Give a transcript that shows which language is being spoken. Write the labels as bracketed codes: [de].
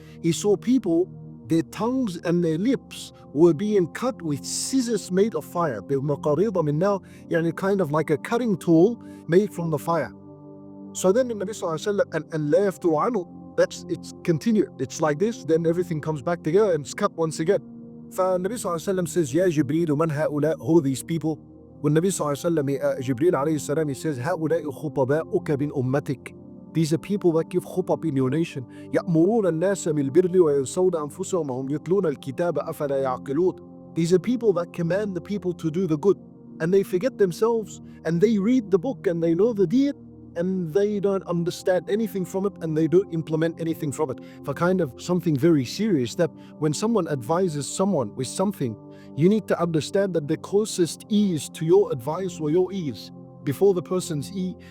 [en] He saw people, their tongues and their lips were being cut with scissors made of fire. [ar] بمقاريض من نار, [en] kind of like a cutting tool made from the fire. So then the Nabi Sallallahu Alaihi Wasallam, and [ar] لا يفتر عنه, [en] it's continued. It's like this, then everything comes back together and it's cut once again. [ar] فالنبي صلى الله عليه وسلم [en] says, [ar] يا جبريل من هؤلاء? [en] Who are these people? [ar] والنبي صلى الله عليه وسلم, Jibreel عليه السلام, [en] he says, [ar] هؤلاء خطباؤك من أمتك. [en] These are people that give khutbah in your nation. [ar] يأمرون الناس بالبر وينسون أنفسهم وهم يتلون الكتاب أفلا يعقلون. [en] These are people that command the people to do the good, and they forget themselves, and they read the book and they know the deed, and they don't understand anything from it, and they don't implement anything from it. For kind of something very serious, that when someone advises someone with something, you need to understand that the closest ears to your advice or your ears before the person's ear.